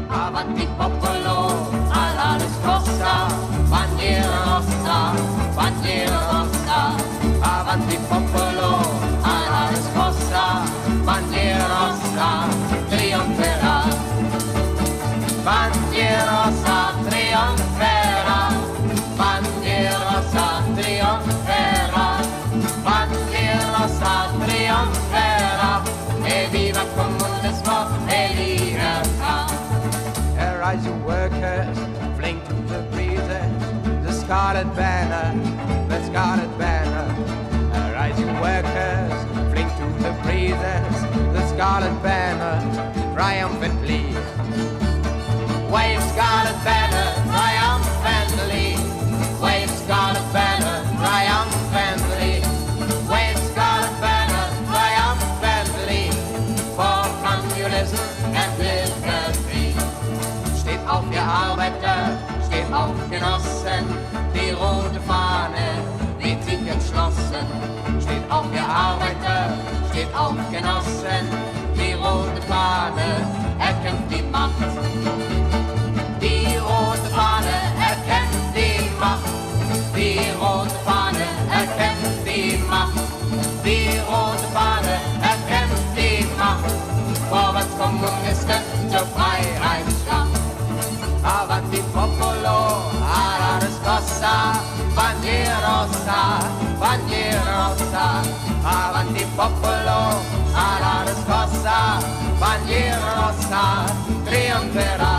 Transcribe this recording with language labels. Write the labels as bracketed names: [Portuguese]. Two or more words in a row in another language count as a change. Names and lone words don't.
[Italian] avanti popolo, alla riscossa, bandiera rossa, avanti popolo, alla riscossa, bandiera rossa, trionferà, bandiera rossa, trionferà, bandiera rossa, trionferà, bandiera rossa, trionferà, e viva il comunismo e libertà. [English] Arise, you workers, fling to the breezes, the scarlet banner, the scarlet banner. Arise, you workers, fling to the breezes, the scarlet banner, triumphantly. Wave scarlet banner, triumphantly. Wave scarlet banner, triumphantly. Wave scarlet banner, triumphantly. For communism and liberty. [German] Steht auf, ihr Arbeiter, steht auf, Genossen, die rote Fahne weht sich entschlossen. Steht auf, ihr Arbeiter, steht auf, Genossen, die rote Fahne erkämpft die Macht. Die rote Fahne erkämpft die Macht. Die rote Fahne erkämpft die Macht. Die rote Fahne erkämpft die Macht. Vorwärts Kommunisten zur Freiheitsschlacht. [Italian] Avanti popolo, alla riscossa, bandiera rossa, bandiera rossa. Avanti popolo, alla riscossa, bandiera rossa, trionferà.